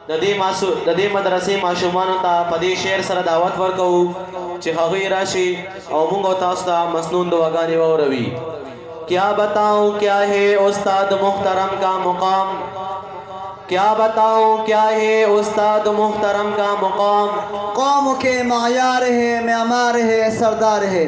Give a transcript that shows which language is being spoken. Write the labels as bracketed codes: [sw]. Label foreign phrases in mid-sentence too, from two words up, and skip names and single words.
[ps] د دې مدرسې ماشومانو ته په دې شعر سره دعوت ورکوو چې هغوی راشي او موږ او تاسو ته مسنون دعاګانې واوروي. [ur] کیا بتاؤں کیا ہے استاد محترم کا مقام، کیا بتاؤں کیا ہے استاد محترم کا مقام. قوم کے معیار ہے معمار ہے سردار ہے.